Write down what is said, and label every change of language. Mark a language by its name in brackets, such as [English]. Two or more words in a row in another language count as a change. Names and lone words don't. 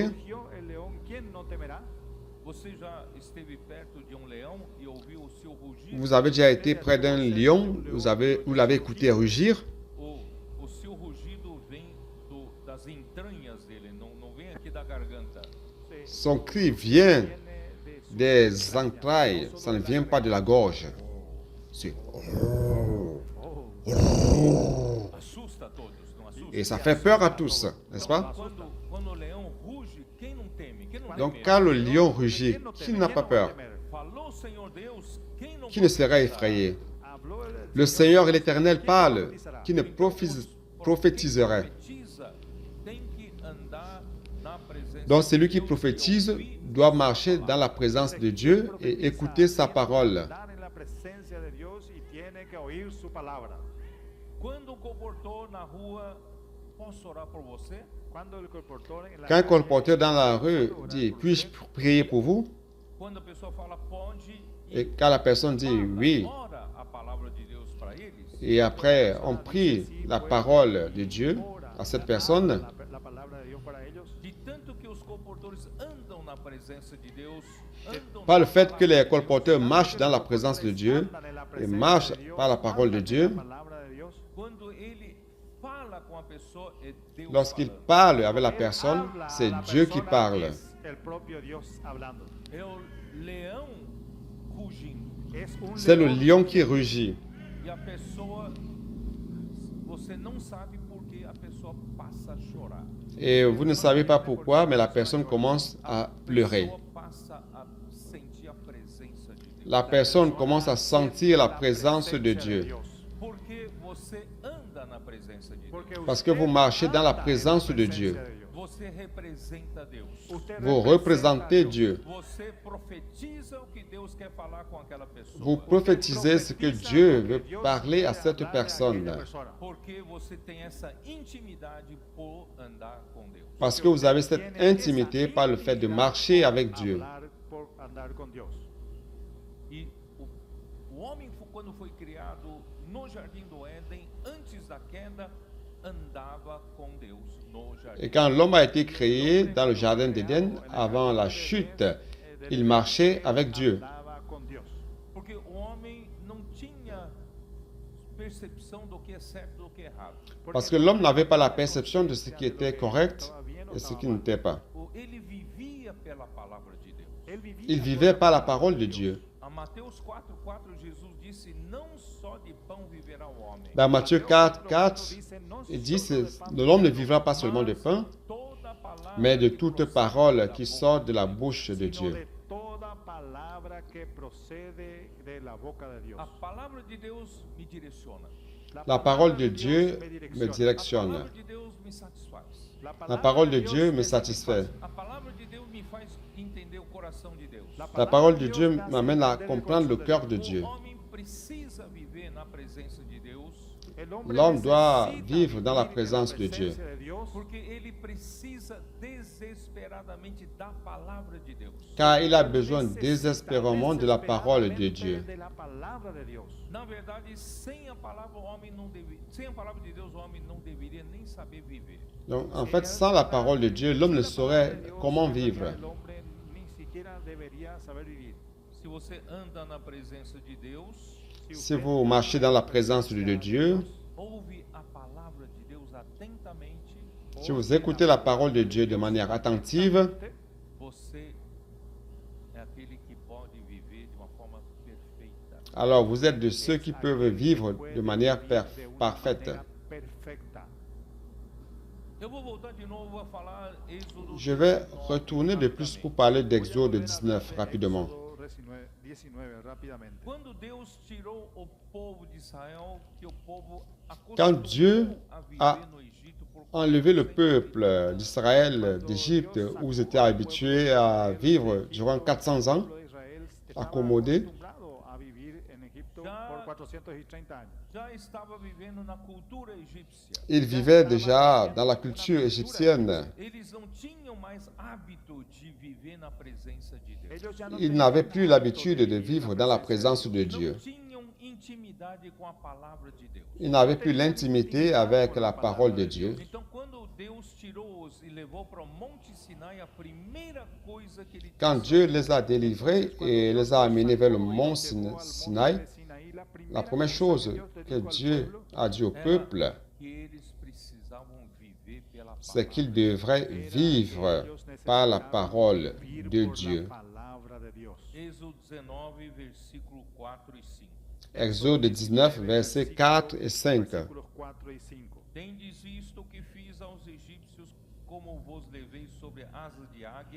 [Spanish] Rugió el león, ¿quién no temerá? [Portuguese] Você já esteve perto de leão e ouviu o seu rugir? [French] Vous avez déjà été près d'un lion, vous l'avez écouté rugir? [Portuguese] O seu rugido vem das entranhas dele, não vem aqui da garganta. [French] Son cri vient des entrailles, ça ne vient pas de la gorge. C'est [Portuguese] Assusta a todos, não assusta? [French] Et ça fait peur à tous, n'est-ce pas? [Portuguese] Quando o leão ruge, quem não teme? Quem não [French] Donc [Portuguese] teme? [French] quand le lion rugit, qui n'a pas peur? [Portuguese] Falou o Senhor Deus, quem não [French] Qui ne serait effrayé? [Spanish] Habló [French] Le Seigneur et l'Éternel parlent, qui ne prophétiserait? [Portuguese] profetiza tem que andar na presença [French] Donc [Portuguese] de [French] celui qui [Portuguese] Deus e [French] prophétise [Portuguese] ouvir [French] doit marcher dans la présence de Dieu et écouter sa parole. [Spanish] Andar en la presencia de Dios y tiene que oír su palabra. [Portuguese] Quando o comportor na rua, posso orar por você? [Spanish] Cuando el colportor en la [French] Quand un [Spanish] calle [French] colporteur dans la rue dit « Puis-je prier pour vous ?» [Portuguese] Quando a pessoa fala pode [French] et quand la personne dit « Oui », [Portuguese] ora a palavra de Deus para eles. [French] et après on prie la parole de Dieu à cette personne, [Spanish] la palabra de Dios para ellos, [Portuguese] De tanto que os comportores andam na presença de Deus, andam [French] par [Portuguese] na [French] le fait que les [Portuguese] palavra de [French] colporteurs [Portuguese] Deus, [French] marchent dans la présence de Dieu [Spanish] andan en la [French] et [Spanish] presencia [French] marchent [Spanish] de Dios, [French] par la parole de [Spanish] andan en [French] Dieu, [Spanish] la palabra de Dios. [Portuguese] quando ele fala com a pessoa, é Deus [French] lorsqu'il [Portuguese] falando. [French] parle avec la [Spanish] Él [French] personne, [Spanish] habla a [French] c'est [Spanish] la [French] Dieu qui [Spanish] persona, [French] parle. [Spanish] es el propio Dios hablando. [Portuguese] É o leão rugindo. [Spanish] Es un [French] C'est le [Spanish] león [French] lion qui rugit. [Portuguese] E a pessoa, você não sabe por que a pessoa passa a chorar. [French] Et vous ne savez pas pourquoi, mais la personne commence à [Portuguese] A [French] pleurer. [Portuguese] pessoa passa a sentir a presença de Deus. [French] La personne commence à sentir la présence de Dieu. [Portuguese] Porque você anda na presença de Deus. [Spanish] Porque [French] Parce que [Spanish] usted [French] vous marchez dans la [Spanish] anda en [French] présence de [Spanish] presencia [French] Dieu. [Spanish] Dios. [Portuguese] Você representa Deus. [Spanish] Usted [French] Vous [Spanish] representa [French] représentez [Spanish] a Dios. [French] Dieu. [Portuguese] Você profetiza o que Deus quer falar com aquela pessoa. [French] Vous prophétisez ce que Dieu veut parler à cette personne. [Portuguese] Porque você tem essa intimidade por andar com Deus. [French] Parce que vous avez cette intimité par le fait de marcher avec Dieu. [Spanish] Por andar con Dios. [Portuguese] E o homem, quando foi criado no jardim do Éden, antes da queda, andava com Deus no jardim. [French] Et quand l'homme a été créé dans le jardin d'Éden, avant la chute, il marchait avec Dieu. [Spanish] Andaba con Dios. [Portuguese] Porque o homem não tinha percepção do que é certo e do que é errado. [French] Parce que l'homme n'avait pas la perception de ce qui était correct et ce qui n'était pas. [Portuguese] Ele vivia pela palavra de Deus. [Spanish] Él vivía [French] Il vivait par la parole de Dieu. [Portuguese] A Mateus 4:4, Jesus disse: não só de pão viverá o homem, [French] Dans Matthieu 4, 4, il dit que l'homme ne vivra pas seulement de pain, [Portuguese] toda palavra [French] mais de [Portuguese] que [French] toute [Portuguese] procede [French] parole [Portuguese] da [French] qui [Portuguese] boca [French] sort de [Portuguese] de [French] la [Portuguese] Deus. [French] bouche de [Spanish] sino [French] Dieu. [Spanish] de toda palabra que procede de la boca de Dios. [Portuguese] A palavra de Deus me direciona. [French] La parole de Dieu me [Portuguese] A [French] directionne. [Portuguese] palavra de Deus me satisfaz. [French] La parole de Dieu me satisfait. [Portuguese] A palavra de Deus me faz entender o coração de Deus. [French] La parole de Dieu m'amène à comprendre le cœur de Dieu. [Portuguese] O homem precisa viver na presença de Deus, [French] L'homme doit vivre dans la présence de Dieu. [Portuguese] porque ele precisa desesperadamente da palavra de Deus. [French] Car il a besoin désespérément de la parole de Dieu. [Portuguese] Na verdade, sem a palavra de Deus, o homem não deveria nem saber viver. [French] Donc, en fait, sans la parole de Dieu, l'homme ne saurait comment vivre. [Portuguese] Se você anda na presença de Deus, [French] Si vous marchez dans la présence de Dieu, [Portuguese] ouve a palavra de Deus atentamente, [French] si vous écoutez la parole de Dieu de manière attentive, [Portuguese] você é aquele que pode viver de uma forma perfeita. [French] alors vous êtes de ceux qui peuvent vivre de manière parfaite. [Portuguese] Eu vou voltar de novo a falar Êxodo. [French] Je vais retourner de plus pour parler d'Exode 19 rapidement. [Portuguese] Quando Deus tirou o povo de Israel, que o povo [French] Quand Dieu [Portuguese] acostumou a a viver no Egito por [French] Enlever le peuple d'Israël d'Égypte où ils étaient habitués à vivre durant 400 ans, accommodés, [Portuguese] já estava vivendo na cultura egípcia. [French] ils vivaient déjà dans la culture égyptienne. [Portuguese] Eles não tinham mais hábito de viver na presença de Deus. [French] Ils n'avaient plus l'habitude de vivre dans la présence de Dieu. [Portuguese] Não tinham intimidade com a palavra de Deus. [French] Ils n'avaient plus l'intimité avec la parole de Dieu. [Portuguese] Então, quando Deus tirou-os e levou para o Monte Sinai, a primeira coisa que ele [French] Quand [Portuguese] disse [French] Dieu les a délivrés et les a amenés vers le mont Sinaï, la première chose que Dieu a dit au peuple, [Portuguese] que eles precisavam viver pela [French] c'est [Portuguese] palavra. [French] qu'ils devraient vivre par la parole de Dieu. [Portuguese] Êxodo 19, versículo 4 e 5. [French] Exode 19, versets 4 et 5. [Portuguese] Tendes visto que fiz aos egípcios, como vos levei sobre asas de águia,